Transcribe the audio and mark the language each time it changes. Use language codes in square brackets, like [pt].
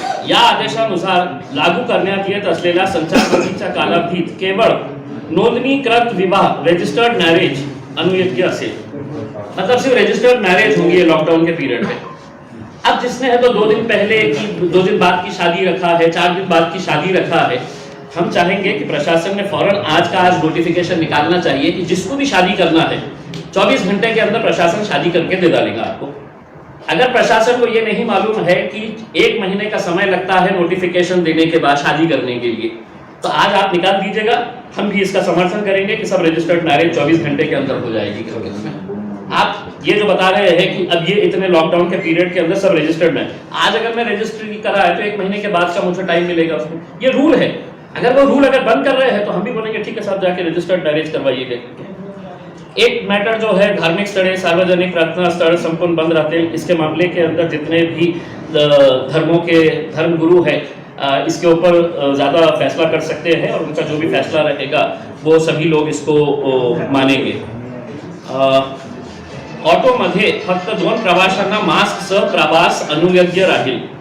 [mr] या आदेशानुसार लागू करण्यात येत असलेल्या संचारबंदीच्या कालावधीत केवळ नोंदणीकृत विवाह, रजिस्टर्ड मैरिज अनुयोग्य असेल। [hi] मतलब सिर्फ रजिस्टर्ड मैरिज होंगी ये लॉकडाउन के पीरियड में। अब जिसने है तो 2 दिन पहले की, 2 दिन बाद की शादी रखा है, 4 दिन बाद की शादी रखा है, हम चाहेंगे कि प्रशासन ने फौरन आज का आज नोटिफिकेशन निकालना चाहिए कि जिसको भी शादी करना है 24 घंटे के अंदर प्रशासन शादी करके दे डालेगा आपको। अगर प्रशासन को ये नहीं मालूम है कि 1 महीने का समय लगता है नोटिफिकेशन देने के बाद शादी करने के लिए, तो आज आप निकाल दीजिएगा, हम भी इसका समर्थन करेंगे कि सब रजिस्टर्ड मैरिज 24 घंटे के अंदर हो जाएगी। आप ये जो बता रहे हैं कि अब ये इतने लॉकडाउन के पीरियड के अंदर सब रजिस्टर्ड है, आज अगर मैं रजिस्ट्री करा है तो 1 महीने के बाद का मुझे टाइम मिलेगा उसमें। ये रूल है। अगर वो रूल अगर बंद कर रहे हैं तो हम भी बोलेंगे ठीक है साहब, जाके रजिस्टर्ड मैरिज करवाइए। एक मैटर जो है, धार्मिक स्थल, सार्वजनिक प्रार्थना स्थल संपूर्ण बंद रहते हैं। इसके मामले के अंदर जितने भी धर्मों के धर्मगुरु है इसके ऊपर ज़्यादा फैसला कर सकते हैं और उनका जो भी फैसला रहेगा वो सभी लोग इसको मानेंगे। [mr] ऑटोमध्ये फक्त 2 प्रवाशांना मास्कसह प्रवास अनुयोग्य राहील।